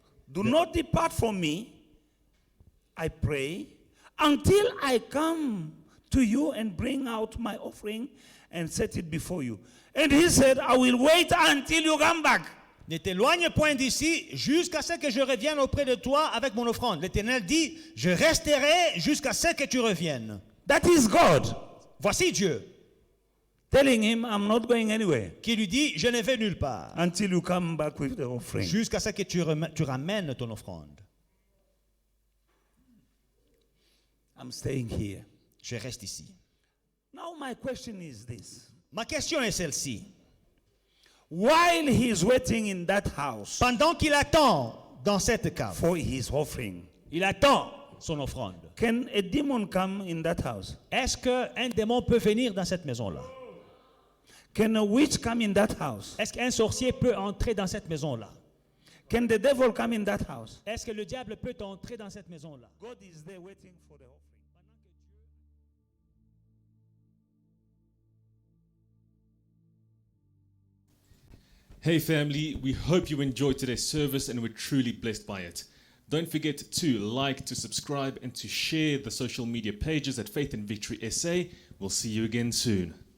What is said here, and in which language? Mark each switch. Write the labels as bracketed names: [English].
[English] Do not depart from me, I pray, until I come to you and bring out my offering and set it before you. And he said, I will wait until you come back. [French] Ne t'éloigne point d'ici jusqu'à ce que je revienne auprès de toi avec mon offrande. L'Éternel dit, je resterai jusqu'à ce que tu reviennes. [English] That is God [French] Voici Dieu [English] telling him, I'm not going anywhere [French] qui lui dit, je ne vais nulle part [English] until you come back with the offering. [French] jusqu'à ce que tu ramènes ton offrande. [English] I'm staying here. [French] Je reste ici. [English] Now my question is this. [French] Ma question est celle-ci. [English] While he is waiting in that house [French] Pendant qu'il attend dans cette cave, [English] for his offering, [French] il attend son offrande. [English] can a demon come in that house? [French] Est-ce qu'un démon peut venir dans cette maison-là? [English] Can a witch come in that house? [French] Est-ce qu'un sorcier peut entrer dans cette maison-là? [English] Can the devil come in that house? [French] Est-ce que le diable peut entrer dans cette maison-là? [English] God is there waiting for the offering. Hey family, we hope you enjoyed today's service and were truly blessed by it. Don't forget to like, to subscribe, and to share the social media pages at Faith and Victory SA. We'll see you again soon.